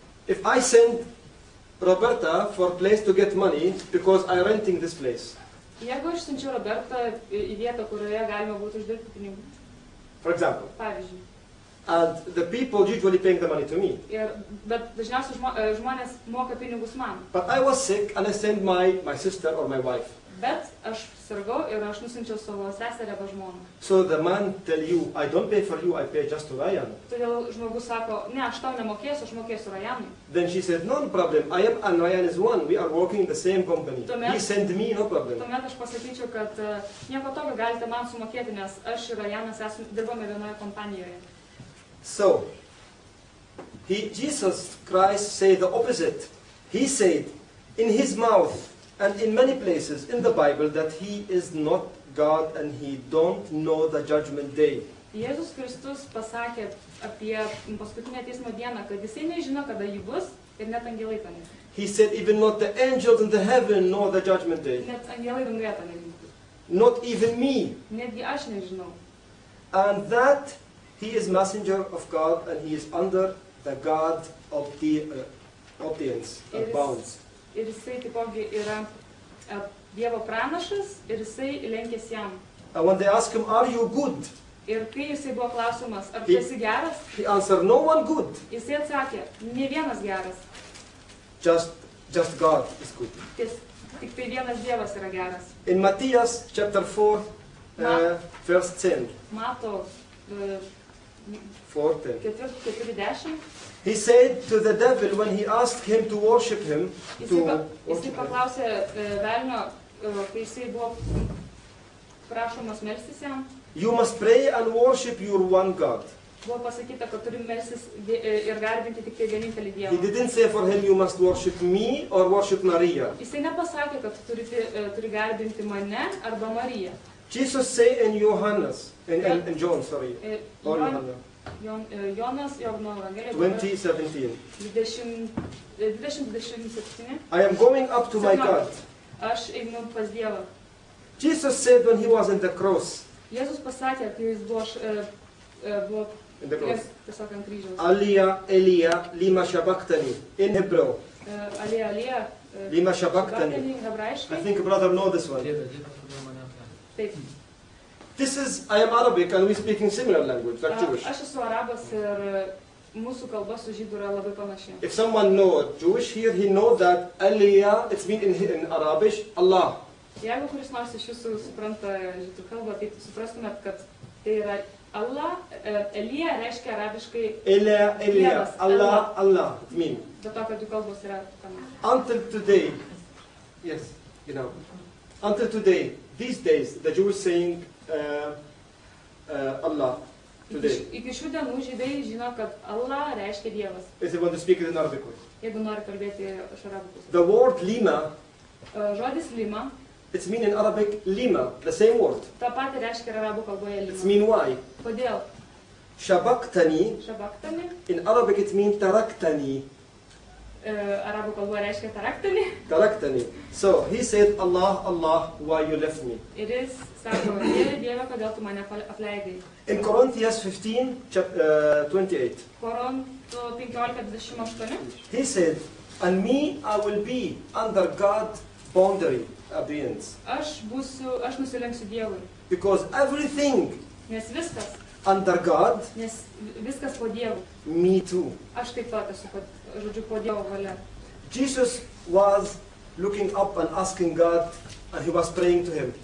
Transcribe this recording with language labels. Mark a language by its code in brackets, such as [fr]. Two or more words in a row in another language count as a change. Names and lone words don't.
[en] If I send Roberta for a place to get money because I'm renting this place, [lt] Jeigu aš siunčiu Robertą į vietą, kurioje galima būtų uždirbti pinigų, [en] for example, [lt] pavyzdžiui, [en] and the people usually paying the money to me, [lt] bet dažniausiai žmonės moka pinigus man. [en] but I was sick and I sent my sister or my wife. [lt] Bet aš sirgau ir aš nusinčiau savo seserį arba žmoną. [en] So the man tell you, I don't pay for you, I pay just to Ryan. [lt] Todėl žmogus sako, ne, aš tau nemokėsiu, aš mokėsiu Ryanui. [en] Then she said, no problem, I am and Ryan is one, we are working in the same company. He sent me, no problem. [lt] Tuomet aš pasakyčiau, kad nieko tokio galite man sumokėti, nes aš ir Ryanas dirbame vienoje kompanijoje. [en] So, Jesus Christ said the opposite. He said in his mouth and in many places in the Bible that he is not God and he don't know the judgment day. [lt] Jėzus Kristus pasakė apie paskutinę teismo dieną, kad jisai nežino, kada jį bus ir net angelai to nežino. [en] He said even not the angels in the heaven know the judgment day. [lt] Net angelai danguje to nežino. [en] Not even me. [lt] Netgi aš nežinau. [en] And that he is messenger of God and he is under the God of the audience and bounds. [lt] Ir jisai taipogi yra Dievo pranašas ir jisai lenkėsi jam. [en] And when they ask him, are you good? [lt] Ir kai jisai buvo klausimas, ar tu esi geras, [en] He answered, no one good. [lt] jisai atsakė, ne vienas geras, [en] Just God is good. [lt] tik tai vienas Dievas yra geras. [en] In Matthias chapter 4, verse 10. [lt] Mato 4:10. 4:10. [en] He said to the devil when he asked him to worship him, [lt] Jisai paklausė velnio, kai jisai buvo prašomas melstis jam, [en] you must pray and worship your one God. [lt] buvo pasakyta, kad turi melstis ir garbinti tik tai vienintelį [en] He [lt] Dievą. [en] didn't say for him you must worship me or worship Maria. [lt] Jisai nepasakė, kad turi garbinti mane arba Mariją. [en] Jesus say in Johannes, in John, sorry, or [lt] Jonas, Jono Evangelija 20:17. 20:27. [en] I am going up to my God. [lt] Aš einu pas Dievą. [en] Jesus said when he was in the cross, [lt] Jėzus pasakė, kai jis buvo [en] in the cross, [lt] tiesiog ant kryžiaus. [en] Alia, [arc] Elia, lima shabachthani, [en] in Hebrew. [lt] Alija, [arc] Lima shabachthani. [lt] hebrajiškai. [en] I think brother know this one. [lt] Taip. [en] This is, I am Arabic and we speaking similar language, like Jewish. [lt] Aš esu arabas ir mūsų kalba su žydų yra labai panaši. [en] If someone know Jewish here, he know that Aliyah, it's mean in Arabic, Allah. [lt] Jeigu kuris nors iš jūsų supranta žydų kalbą, tai suprastumėt, kad tai yra Allah, Elija reiškia arabiškai [en] Elia, Allah, Allah, it mean. [lt] dėl to, kad jų kalbos yra panašios. [en] Until today, yes, you know, until today, these days, the Jews saying Allah today. [lt] Iki šių dienų žydai žino, kad Allah reiškia Dievas. [en] If they want to speak it in Arabic way. [lt] Jeigu nori kalbėti iš arabų pusės. [en] The word lima, [lt] Žodis lima, [en] it's mean in Arabic lima, the same word. [lt] tą patį reiškia ir arabų kalboje [en] It's [lt] lima. [en] mean why? [lt] Kodėl? [en] Shabaktani, [lt] Šabaktani, [en] in Arabic it means taraktani. [lt] arabų kalboje reiškia taraktani. [en] Taraktani. So he said, Allah, Allah, why you left me? [lt] Ir jis sako, Dieve, Dieve, kodėl tu mane apleidai. [en] In Corinthians 15, 28, [lt] Korintų 15:28. [en] he said, and me, I will be under God's boundary, obedience. [lt] Aš nusilenksiu Dievui. [en] Because everything [lt] Nes viskas, [en] under God, [lt] viskas po Dievu. [en] me too. [lt] Aš taip pat esu, žodžiu, po Dievo valia. [en] Jesus was looking up and asking God, and he was praying to him.